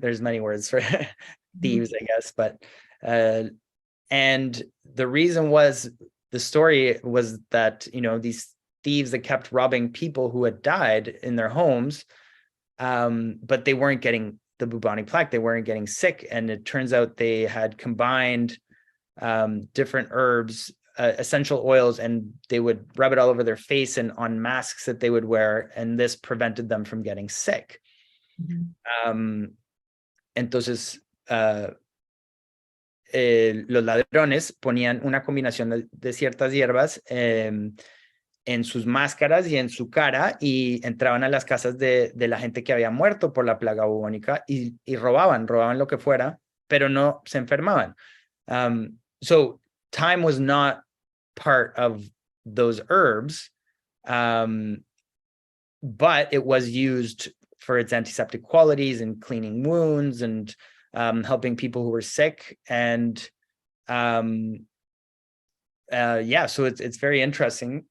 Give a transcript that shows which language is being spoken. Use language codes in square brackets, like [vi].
[en] There's many words for thieves, I guess, but and the reason was, the story was that, these thieves that kept robbing people who had died in their homes, but they weren't getting the bubonic plague, they weren't getting sick, and it turns out they had combined different herbs, essential oils, and they would rub it all over their face and on masks that they would wear, and this prevented them from getting sick. [es] Entonces, los ladrones ponían una combinación de ciertas hierbas en sus máscaras y en su cara, y entraban a las casas de la gente que había muerto por la plaga bubónica y robaban lo que fuera, pero no se enfermaban. [en] So thyme was not part of those herbs, but it was used for its antiseptic qualities and cleaning wounds and helping people who were sick. And yeah, so it's very interesting.